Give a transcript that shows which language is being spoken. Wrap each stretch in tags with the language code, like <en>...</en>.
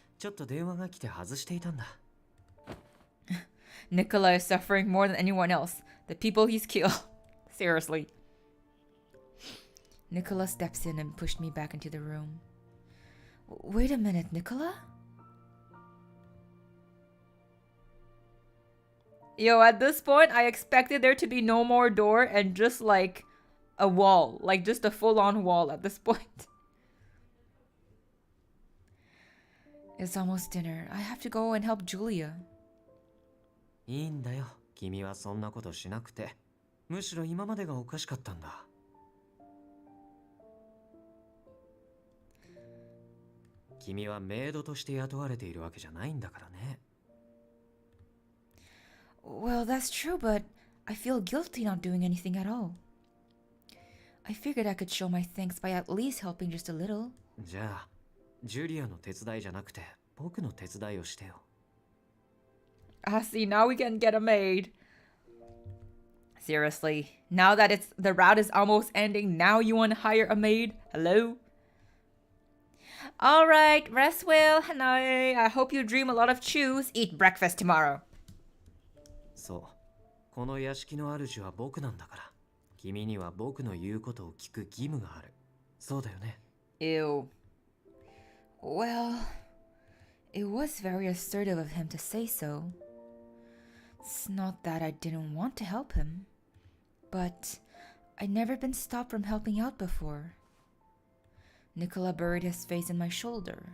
<ja>ちょっと電話が来て外していたんだ。</ja> <en>Nicola is suffering more than anyone else. The people he's killed. Seriously. Nicola steps in and pushed me back into the room. Wait a minute, Nicola? Yo, at this point, I expected there to be no more door and just like a wall. Like just a full-on wall at this point. It's almost dinner. I have to go and help Julia.</en> <ja>いいんだよ。君はそんなことしなくて。むしろ今までがおかしかったんだ。君はメイドとして雇われているわけじゃないんだからね。</ja> <en>Well, that's true, but I feel guilty not doing anything at all. I figured I could show my thanks by at least helping just a little.</en> <ja>じゃあ、ジュリアの手伝いじゃなくて、僕の手伝いをしてよ。</ja> <en>Ah, see, now we can get a maid. Seriously, now that the route is almost ending, now you want to hire a maid? Hello? Alright, rest well, Hanae. I hope you dream a lot of chews. Eat breakfast tomorrow.</en> <ja>そう。この屋敷の主は僕なんだから。君には僕の言うことを聞く義務がある。そうだよね。</ja> <en>Ew. Well, it was very assertive of him to say so. It's not that I didn't want to help him, but I'd never been stopped from helping out before. Nicola buried his face in my shoulder.</en>